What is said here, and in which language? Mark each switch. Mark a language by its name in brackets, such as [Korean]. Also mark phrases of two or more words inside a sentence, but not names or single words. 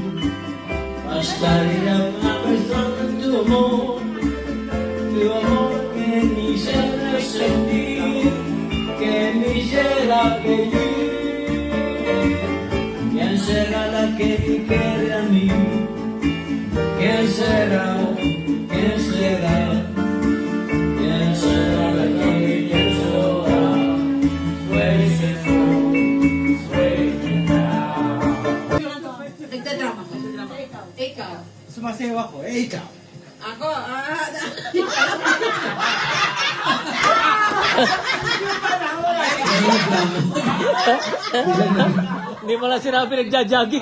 [Spanish] Bastaría una persona en tu amor que me hiciera sentir, que me hiciera vivir. ¿Quién será la que me quiere a mí? ¿Quién será? ¿Quién será? ¿Quién será la que me quiere a [Filipino] Nagdadrama ko. Ikaw. Sumasayaw ako, ikaw. Ako, Hindi mo lang sinabi nagja-jogging.